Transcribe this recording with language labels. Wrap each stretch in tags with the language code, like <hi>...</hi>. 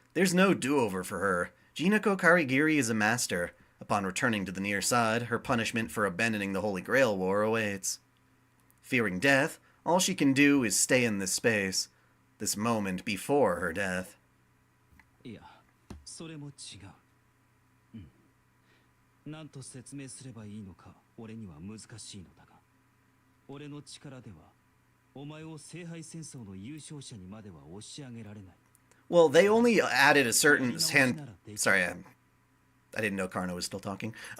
<en>There's no do-over for her. Jinako Karigiri is a master. Upon returning to the near side, her punishment for abandoning the Holy Grail War awaits. Fearing death, all she can do is stay in this space, this moment before her death.</en> <ja>いや、それも違う。何と説明すればいいのか俺には難しいのだが、俺の力ではお前を聖杯戦争の優勝者にまでは押し上げられない。</ja> <en>Well, they only added a certain Sorry, I didn't know Karna was still talking.</en>